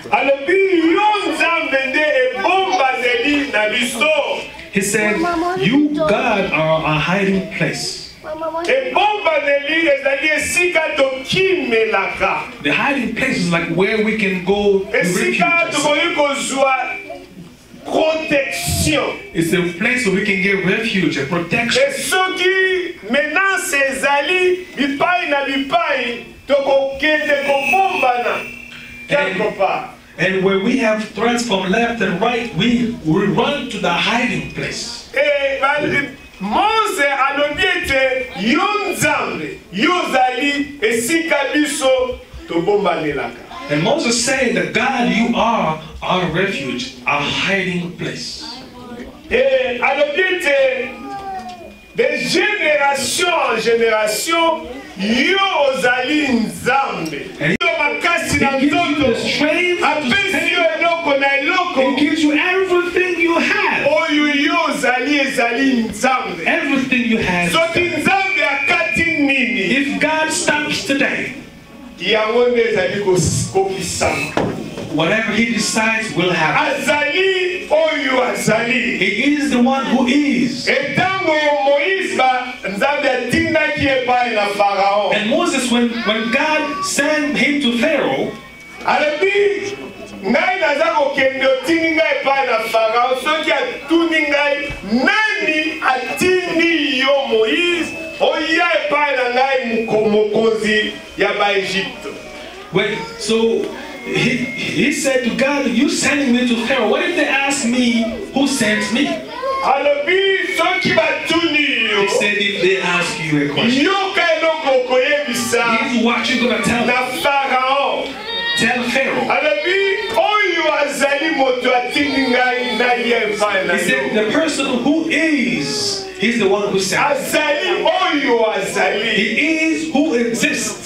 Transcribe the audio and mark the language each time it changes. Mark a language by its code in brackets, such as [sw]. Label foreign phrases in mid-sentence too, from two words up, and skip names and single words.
[en] He said, you, God, are a hiding place. The hiding place is like where we can go to refuge. Protection. It's a place where we can get refuge and protection. [fr] Et ceux qui maintenant ces [ln] ali bipai na bipai toko kende ko bombana [fr] quelque part. [en] And where we have threats from left and right, we run to the hiding place. [ln] Et Mose alobiete yonzambe yozali esika biso to bombanelaka. [en] And Moses said that God, you are our refuge, our hiding place. [ln] Et alobiete [fr] de génération en génération [ln] yo ozali nzambe. Yo makasi na nzoto apesi yo eloko na eloko. [en] It gives you everything you have. [ln] Oyo yo ozali ezali nzambe. [en] Everything you have. [ln] Soki nzambe akati nini. [en] If God stops today, whatever he decides will happen. [ln] Azali oyo azali. [en] He is the one who is. And Moses, when God sent him to Pharaoh, [ln] ngai naza kokende otindi ngai epai na Farao soki atuni ngai nani atindi yo Moïse oya epai na ngai mokonzi ya baEgypte. [en] Wait, so he said to God, you sending me to Pharaoh. What if they ask me who sent me? [ln] Alobi soki batuni yo. [en] He said if they ask you a question. [ln] Yo ka eloko koyebisa. [en] Here's what you're gonna tell [ln] na Farao. [en] Tell Pharaoh. He said the person who is, he's the one who sent. He is who exists.